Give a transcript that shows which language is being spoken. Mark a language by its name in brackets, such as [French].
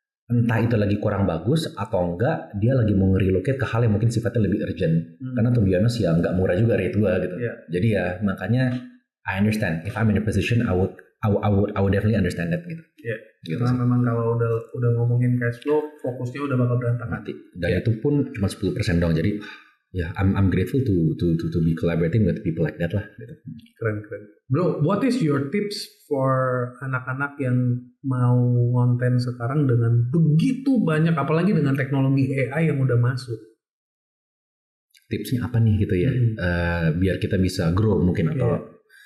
[Indonesian] Entah itu lagi kurang bagus atau enggak, dia lagi mau relocate ke hal yang mungkin sifatnya lebih urgent. Karena [English] to be honest [Indonesian] ya enggak murah juga rate gue gitu. Yeah. Jadi ya makanya [English] I understand. If I'm in a position, I would definitely understand that gitu. Yeah. [Indonesian] Gitu Karena sih. memang kalau udah ngomongin cash flow, fokusnya udah bakal berantakan. Mati. Dan itu pun cuma 10% dong. Jadi ya [English] I'm grateful to be collaborating with people like that lah. [Indonesian] Gitu. Keren. Bro, [English] what is your tips for [Indonesian] anak-anak yang mau konten sekarang dengan begitu banyak, apalagi dengan teknologi AI yang udah masuk? Tipsnya apa nih gitu ya? Biar kita bisa grow mungkin atau